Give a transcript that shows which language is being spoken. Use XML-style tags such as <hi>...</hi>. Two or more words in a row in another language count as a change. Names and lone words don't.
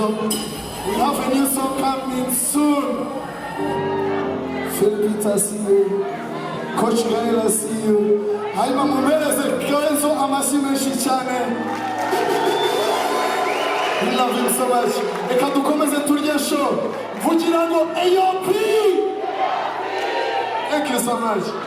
<en>We have a new song coming soon. Philip, I see you. Coach KGL, I see you.</en> <rw>Hanyuma mumereze Kenzo amashyi menshi cyane.</rw> <en>We love him so much.</en> <rw>Reka dukomeze turye show. Vugira ngo AOP.</rw> <en>Thank you so much.</en>